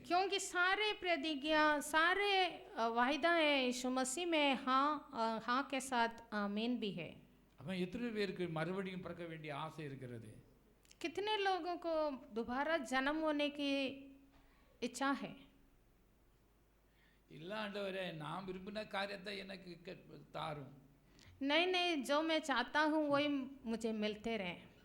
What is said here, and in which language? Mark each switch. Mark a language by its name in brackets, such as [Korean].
[Hindi] क्योंकि सारे प्रतिज्ञा, सारे वायदाएं यीशु मसीह में हाँ के साथ आमीन भी है। [Tamil] அவன் எத்தனை பேருக்கு மறுபடியும் பிறக்க வேண்டிய ஆசை இருக்கிறது? [Hindi] कितने लोगों को दोबारा जन्म होने की इच्छा है? [Tamil] இல்ல ஆண்டவரே, நான் விரும்பின காரியத்தை எனக்கு தாரும். [Hindi] नहीं नहीं, जो मैं चाहता हूँ वही मुझे मिलते रहे।